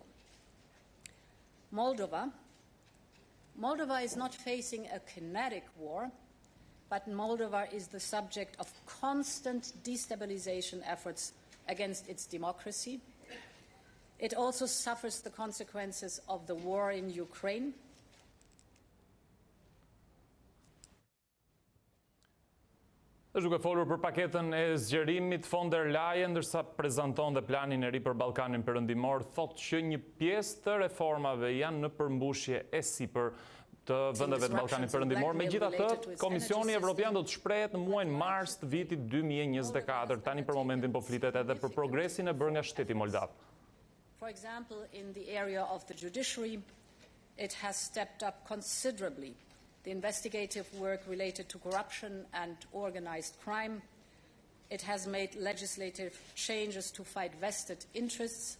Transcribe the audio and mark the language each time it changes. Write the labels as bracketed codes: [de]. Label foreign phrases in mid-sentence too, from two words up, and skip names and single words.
[en] Moldova is not facing a kinetic war, but Moldova is the subject of constant destabilization efforts against its democracy. It also suffers the consequences of the war in Ukraine. [sq] Është duke folur për paketën e zgjerimit, von der Leyen, ndërsa prezanton dhe planin e ri për Ballkanin Perëndimor, thotë që një pjesë të reformave janë në përmbushje e sipër të vendeve të Ballkanit Perëndimor. Megjithatë, Komisioni Evropian do të shprehet në muajin mars të vitit 2024. Tani për momentin po flitet edhe për progresin e bërë nga shteti moldav. [en] For example, in the area of the judiciary, it has stepped up considerably the investigative work related to corruption and organized crime. It has made legislative changes to fight vested interests.